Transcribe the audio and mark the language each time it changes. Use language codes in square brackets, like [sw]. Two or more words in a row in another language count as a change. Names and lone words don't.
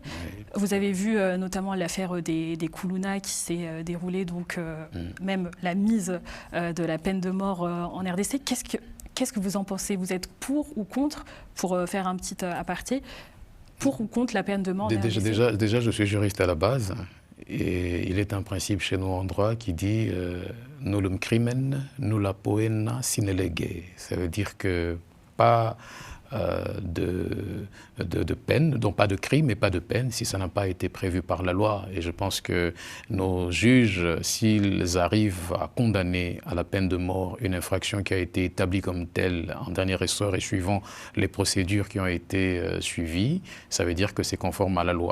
[fr] Vous avez vu notamment l'affaire des Koulouna qui s'est déroulée, donc même la mise de la peine de mort en RDC. Qu'est-ce que vous en pensez? Vous êtes pour ou contre, pour faire un petit aparté, pour ou contre la peine de mort en RDC? Déjà, je suis juriste à la base. Et il est un principe chez nous en droit qui dit « [la] nullum crimen, nulla poena sine lege ». [fr] Ça veut dire que pas de peine, donc pas de crime et pas de peine si ça n'a pas été prévu par la loi. Et je pense que nos juges, s'ils arrivent à condamner à la peine de mort une infraction qui a été établie comme telle en dernier ressort et suivant les procédures qui ont été suivies, ça veut dire que c'est conforme à la loi.